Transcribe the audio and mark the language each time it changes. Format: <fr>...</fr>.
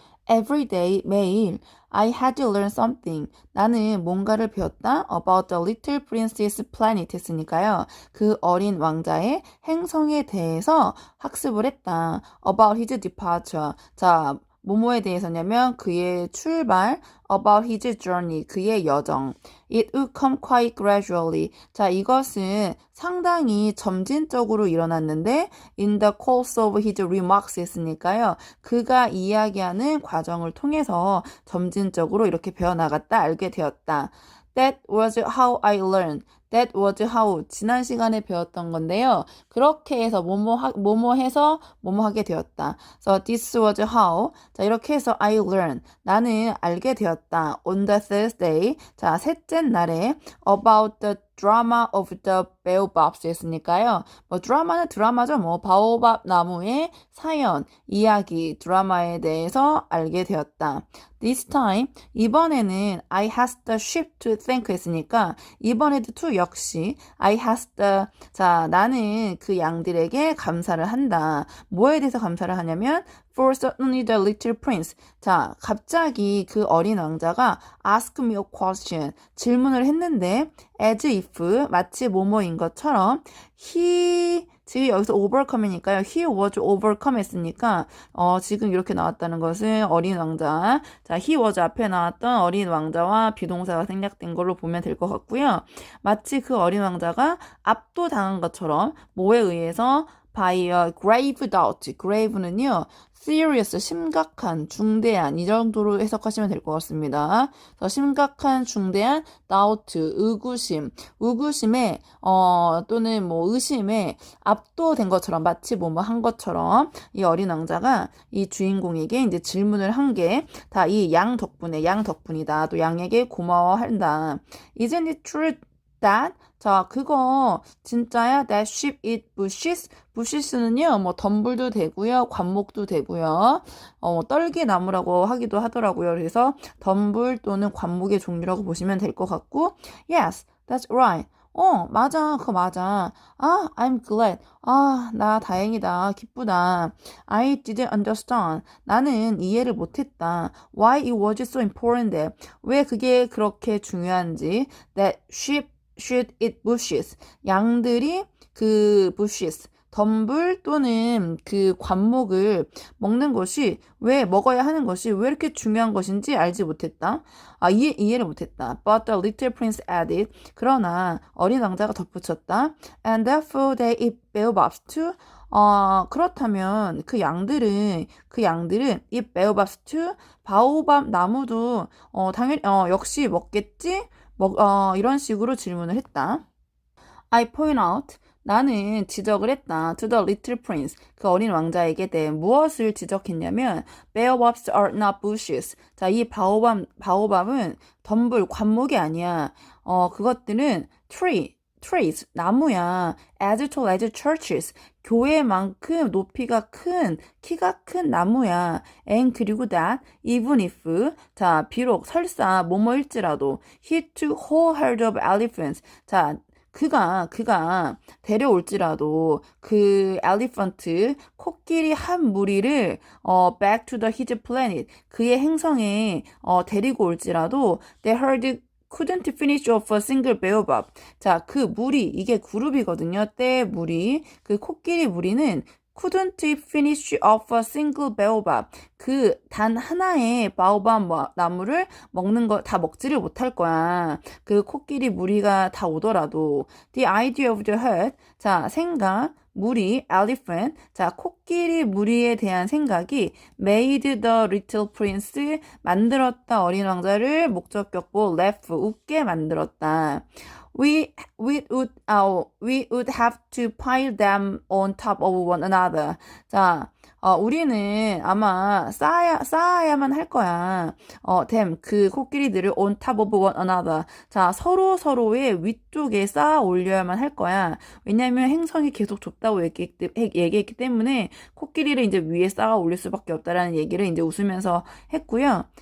<en>Every day,</en> <ko>매일</ko> <en>I had to learn something.</en> <ko>나는 뭔가를 배웠다.</ko> <en>About the little princess planet</en> <ko>했으니까요. 그 어린 왕자의 행성에 대해서 학습을 했다.</ko> <en>About his departure.</en> <ko>자, 뭐뭐에 대해서냐면 그의 출발,</ko> <en>about his journey,</en> <ko>그의 여정.</ko> <en>It would come quite gradually.</en> <ko>자, 이것은 상당히 점진적으로 일어났는데</ko> <en>in the course of his remarks</en> <ko>했으니까요. 그가 이야기하는 과정을 통해서 점진적으로 이렇게 배워나갔다, 알게 되었다.</ko> <en>That was how I learned. That was how</en> <ko>지난 시간에 배웠던 건데요. 그렇게 해서 뭐뭐 해서 뭐뭐 하게 되었다.</ko> <en>So this was how.</en> <ko>자, 이렇게 해서</ko> <en>I learned.</en> <ko>나는 알게 되었다.</ko> <en>On the Thursday.</en> <ko>자, 셋째 날에</ko> <en>about the drama of the baobabs</en> <ko>했으니까요. 뭐 드라마는 드라마죠. 뭐 바오밥 나무의 사연, 이야기, 드라마에 대해서 알게 되었다. This time, 이번에는</ko> <en>I has the sheep to thank</en> <ko>했으니까 이번에도 to 역시</ko> <en>I has the</en> <ko>자 나는 그 양들에게 감사를 한다. 뭐에 대해서 감사를 하냐면</ko> <en>For suddenly the little prince.</en> <ko>자 갑자기 그 어린 왕자가</ko> <en>ask me a question.</en> <ko>질문을 했는데</ko> <en>as if</en> <ko>마치 뭐뭐인 것처럼 he 지금 여기서 overcome이니까요.</ko> <en>He was overcome</en> <ko>했으니까 지금 이렇게 나왔다는 것은 어린 왕자. 자, he was 앞에 나왔던 어린 왕자와 비동사가 생략된 걸로 보면 될 것 같고요. 마치 그 어린 왕자가 압도당한 것처럼 뭐에 의해서</ko> <en>by a grave doubt.</en> <ko>grave는요. serious, 심각한, 중대한 이 정도로 해석하시면 될 것 같습니다. 그래서 심각한, 중대한 doubt, 의구심에 또는 뭐 의심에 압도된 것처럼 마치 뭐뭐 한 것처럼 이 어린 왕자가 이 주인공에게 이제 질문을 한 게 다 이 양 덕분이다. 또 양에게 고마워한다.</ko> <en>Isn't it true that</en> <ko>자, 그거 진짜야?</ko> <en>That sheep eat bushes?</en> <ko>bushes는요, 뭐 덤불도 되고요, 관목도 되고요, 떨기나무라고 하기도 하더라고요. 그래서 덤불 또는 관목의 종류라고 보시면 될 것 같고,</ko> <en>yes, that's right.</en> <ko>맞아, 그거 맞아. 아,</ko> <en>I'm glad.</en> <ko>아, 나 다행이다, 기쁘다.</ko> <en>I didn't understand.</en> <ko>나는 이해를 못했다.</ko> <en>Why it was so important that.</en> <ko>왜 그게 그렇게 중요한지.</ko> <en>That sheep should eat bushes.</en> <ko>양들이 그 bushes, 덤불 또는 그 관목을 먹는 것이 왜 먹어야 하는 것이 왜 이렇게 중요한 것인지 알지 못했다. 이해를 못했다.</ko> <en>But the little prince added.</en> <ko>그러나 어린 왕자가 덧붙였다.</ko> <en>And therefore they eat baobabs too.</en> <ko>그렇다면 그 양들은 이</ko> <en>baobabs too.</en> <ko>바오밥 나무도 당연히 역시 먹겠지? 이런 식으로 질문을 했다.</ko> <en>I point out.</en> <ko>나는 지적을 했다.</ko> <en>To the little prince.</en> <ko>그 어린 왕자에게 대해 무엇을 지적했냐면</ko> <en>baobabs are not bushes.</en> <ko>자, 이 바오밥은 덤불, 관목이 아니야. 그것들은 trees, 나무야.</ko> <en>As tall as churches.</en> <ko>교회만큼 높이가 큰, 키가 큰 나무야.</ko> <en>And</en> <ko>그리고</ko> <en>that, even if,</en> <ko>자, 비록 설사 뭐뭐일지라도,</ko> <en>he took whole herd of elephants.</en> <ko>자, 그가 데려올지라도 그 엘리펀트 코끼리 한 무리를</ko> <en>back to the his planet</en> <ko>그의 행성에 데리고 올지라도</ko> <en>the herd couldn't finish off a single baobab.</en> <ko>자, 그 무리 이게 그룹이거든요. 때 무리 그 코끼리 무리는</ko> <en>couldn't finish off a single baobab.</en> <ko>그 단 하나의 바오밥 나무를 먹는 거 다 먹지를 못할 거야. 그 코끼리 무리가 다 오더라도.</ko> <en>The idea of the herd.</en> <ko>자, 생각. 무리, elephant. 자, 코끼리 무리에 대한 생각이</ko> <en>made the little prince.</en> <ko>만들었다 어린 왕자를 목적격보 laugh. 웃게 만들었다.</ko> <en>We would have to pile them on top of one another.</en> <ko>자, 우리는 아마 쌓아야만 할 거야. 그 코끼리들을</ko> <en>on top of one another.</en> <ko>자, 서로의 위쪽에 쌓아 올려야만 할 거야. 왜냐면 행성이 계속 좁다고 얘기했기 때문에 코끼리를 이제 위에 쌓아 올릴 수밖에 없다라는 얘기를 이제 웃으면서 했고요.</ko>